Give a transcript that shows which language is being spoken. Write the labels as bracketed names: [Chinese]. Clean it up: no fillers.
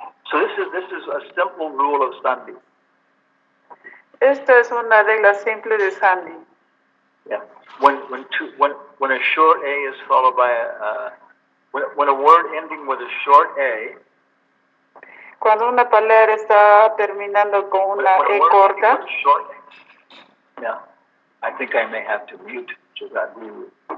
[English] So this is a simple rule of Sandhi. [Spanish] Esta es una regla simple de Sandhi. Yeah. [English] When a short A is followed by a when a word ending with a short A. [Spanish] Cuando una palabra está terminando con una E corta. Yeah. [English] I think I may have to mute Jagat Guru.